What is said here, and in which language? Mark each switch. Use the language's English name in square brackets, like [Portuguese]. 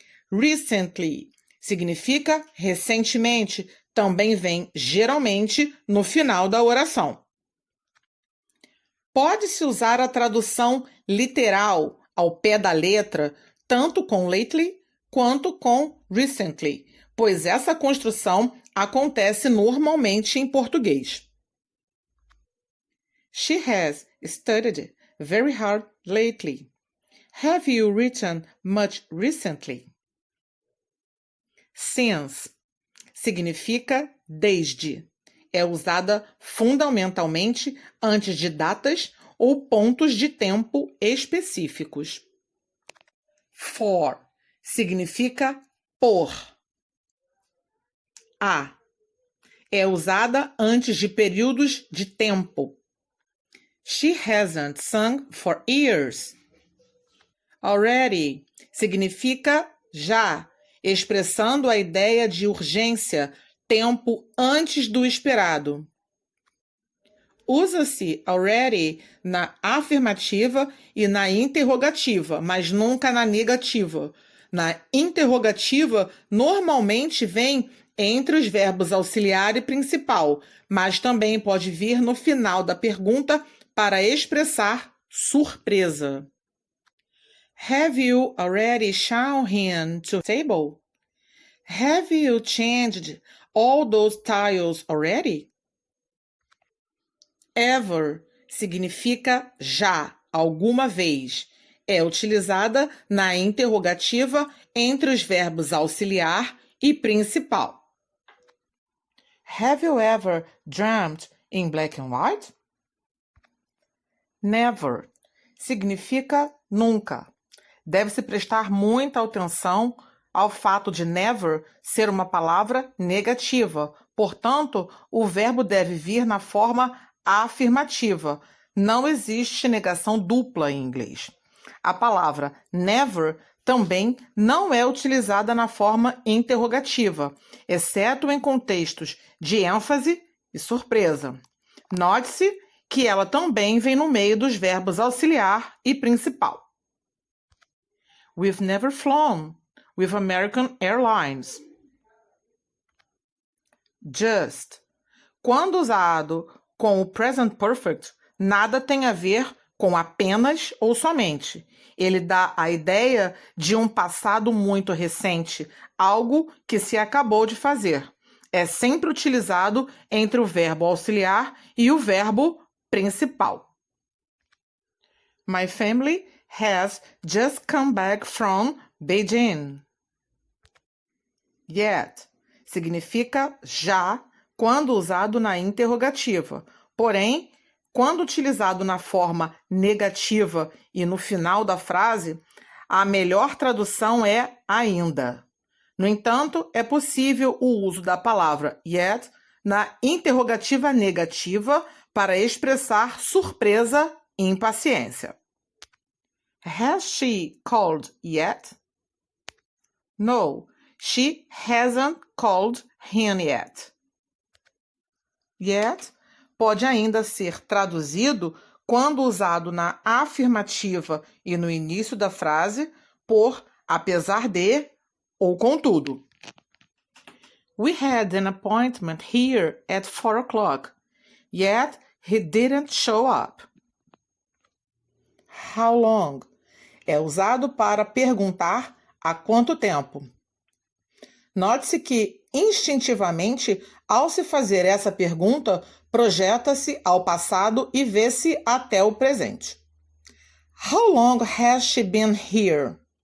[Portuguese] Recently significa recentemente, também vem geralmente no final da oração. Pode-se usar a tradução literal, ao pé da letra, tanto com lately quanto com recently, pois essa construção acontece normalmente em português. [English] She has studied very hard lately. Have you written much recently? [Portuguese] Since significa desde. é usada fundamentalmente antes de datas ou pontos de tempo específicos. For significa por. A é usada antes de períodos de tempo. [English] She hasn't sung for years. [Portuguese] Already significa já, expressando a ideia de urgência, tempo antes do esperado. Usa-se already na afirmativa e na interrogativa, mas nunca na negativa. Na interrogativa, normalmente vem entre os verbos auxiliar e principal, mas também pode vir no final da pergunta para expressar surpresa. [English] Have you already shown him to the table? Have you changed all those tiles already? [Portuguese] Ever significa já, alguma vez. É utilizada na interrogativa entre os verbos auxiliar e principal. [English] Have you ever dreamt in black and white? [Portuguese] Never significa nunca. Deve-se prestar muita atenção ao fato de never ser uma palavra negativa. Portanto, o verbo deve vir na forma afirmativa. Não existe negação dupla em inglês. A palavra never também não é utilizada na forma interrogativa, exceto em contextos de ênfase e surpresa. Note-se que ela também vem no meio dos verbos auxiliar e principal. [English] We've never flown with American Airlines. Just. [Portuguese] Quando usado com o present perfect, nada tem a ver com apenas ou somente. Ele dá a ideia de um passado muito recente, algo que se acabou de fazer. É sempre utilizado entre o verbo auxiliar e o verbo principal. [English] My family has just come back from Beijing. [Portuguese] Yet significa já quando usado na interrogativa. Porém, quando utilizado na forma negativa e no final da frase, a melhor tradução é ainda. No entanto, é possível o uso da palavra yet na interrogativa negativa para expressar surpresa e impaciência. [English] Has she called yet? No, she hasn't called him yet. [Portuguese] Yet pode ainda ser traduzido, quando usado na afirmativa e no início da frase, por apesar de ou contudo. [English] We had an appointment here at 4 o'clock, yet he didn't show up. [Portuguese] How long é usado para perguntar há quanto tempo. Note-se que, instintivamente, ao se fazer essa pergunta, projeta-se ao passado e vê-se até o presente. [English] How long has she been here?